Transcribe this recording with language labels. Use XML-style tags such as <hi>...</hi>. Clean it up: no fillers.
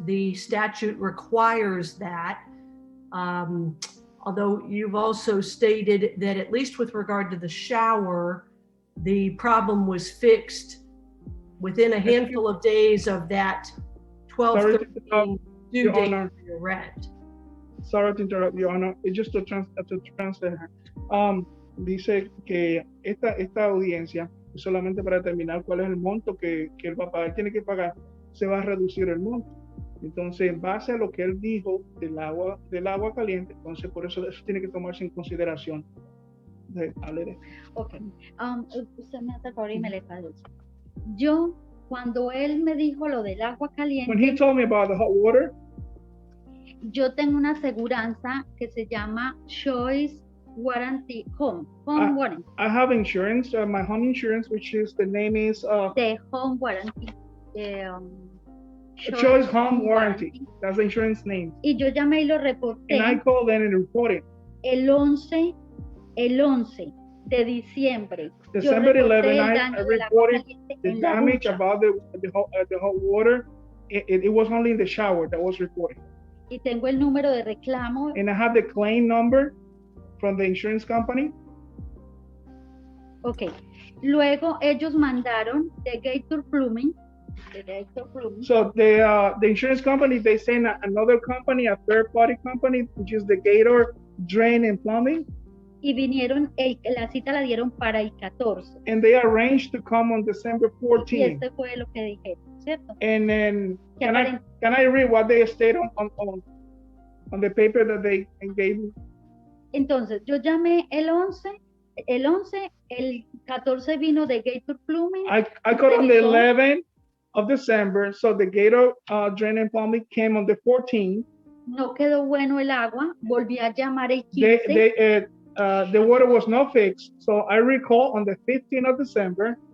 <en>The statute requires that. Although you've also stated that at least with regard to the shower, the problem was fixed within a handful of days of that 12/13 due date for your rent. Sorry to interrupt, Your Honor. It's just to translate her.</en> <es>Dice que esta audiencia es solamente para determinar cuál es el monto que él va a pagar, tiene que pagar, se va a reducir el monto. Entonces, en base a lo que él dijo del agua caliente, entonces por eso tiene que tomarse en consideración. Ok, usted me hace favor y me le traduce. Yo, cuando él me dijo lo del agua caliente,</es> <en>when he told me about the hot water,</en> <es>yo tengo una aseguranza que se llama Choice Warranty Warranty.</es> <en>I have insurance, my home insurance, which is the name is the Home Warranty. Choice Home Warranty. That's the insurance name.</en> <es>Y yo llamé y lo reporté.</es> <en>And I called them and reported.</en> <es>El 11 de diciembre.</es> <en>December 11, I reported the damage about the hot water. It was only in the shower that was reported.</en> <es>Y tengo el número de reclamo.</es> <en>And I have the claim number from the insurance company.</en> <es>Ok. Luego ellos mandaron de Gator Plumbing de Gator Plumbing.</es> <en>So the insurance company, they send another company, a third party company, which is the Gator Drain and Plumbing.</en> <es>Y vinieron, la cita la dieron para el 14.</es> <en>And they arranged to come on December</en> <es>Y</es> <en>14th.</en> <es>este fue lo que dijeron, ¿cierto?</es> <en>And then</en> <es>Que</es> <en>can I read what they stated on the paper that they gave me?</en> <es>Entonces, yo llamé el 11, el 14 vino de Gator Plumbing.</es> <en>I got on the 11th of December, so the Gator Drain and Plumbing came on the 14th.</en> <es>No quedó bueno el agua, volví a llamar el 15.</es> <en>The water was not fixed, so I recall on the 15th of December.</en>